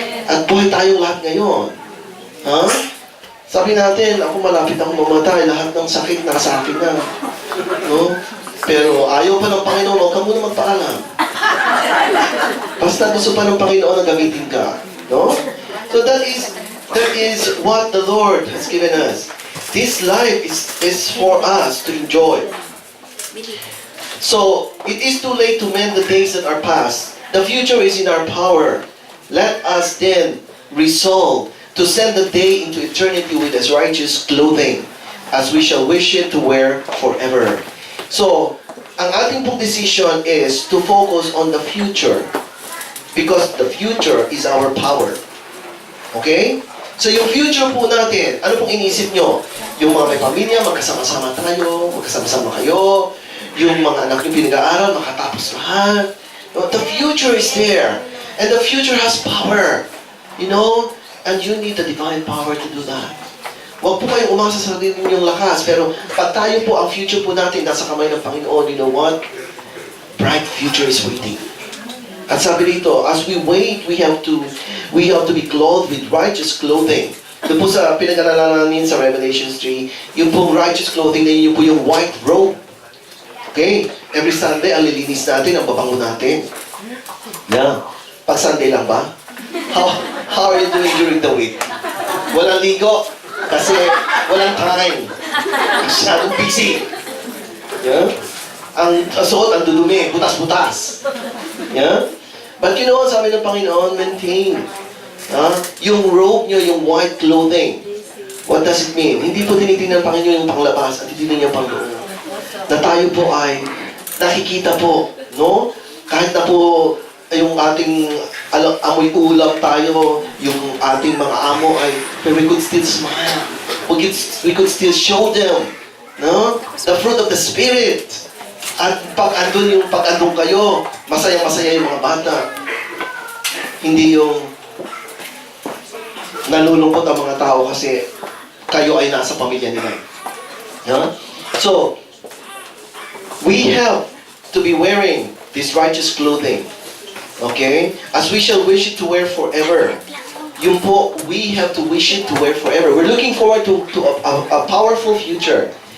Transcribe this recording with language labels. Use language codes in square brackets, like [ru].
[tl] At buhay tayong lahat ngayon. Huh? Sabi natin, ako malapit akong mamatay, lahat ng sakit nasa akin na. No? Pero ayaw pa ng Panginoon, huwag ka muna magpaalam. Basta gusto pa ng Panginoon na gamitin ka. No? [en] So that is what the Lord has given us. This life is for us to enjoy. So, it is too late to mend the days that are past. The future is in our power. Let us then resolve to send the day into eternity with His righteous clothing, as we shall wish it to wear forever. So, [tl] ang ating pong [en] decision is to focus on the future, because the future is our power. [tl] Okay? So, yung future po natin, ano pong iniisip nyo? Yung mga may pamilya, magkasama-sama tayo, magkasama-sama kayo, yung mga anak yung pinag-aaral, makatapos lahat. [en] The future is there. And the future has power. You know? And you need the divine power to do that. [tl] Huwag po kayong umasa sa sarili ninyong lakas. Pero pag tayo po, ang future po natin nasa kamay ng Panginoon, [en] you know what? Bright future is waiting. [tl] At sabi dito, [en] as we wait, we have to be clothed with righteous clothing. [tl] Doon po sa pinag-aralan namin sa Revelation 3, yung pong righteous clothing na yun po yung white robe. Okay? Every Sunday, ang lilinis natin, ang babango natin. Yeah. Pag Sunday lang ba? [en] How are you doing during the week? [tl] Walang ligo. Kasi walang time. Masyadong busy. Yeah? Ang suot, ang dudumi, butas-butas. Yeah? [en] But you know what, [tl] sabi ng Panginoon, [en] maintain. [tl] Yung robe nyo, yung white clothing. [en] What does it mean? [tl] Hindi po tinitingnan ng Panginoon yung panglabas at tinitingnan yung pangloob. Na tayo po ay nakikita po, no? Kahit na po yung ating amoy ulam tayo, yung ating mga amo ay, [en] but we could still smile. We could still show them, no? The fruit of the Spirit. [tl] At pag andun kayo, masaya-masaya yung mga bata. Hindi yung nalulungkot ang mga tao kasi kayo ay nasa pamilya nila. No? [en] So, we have to be wearing this righteous clothing. Okay? As we shall wish it to wear forever. [tl] Yung po, [en] we have to wish it to wear forever. We're looking forward to a powerful future.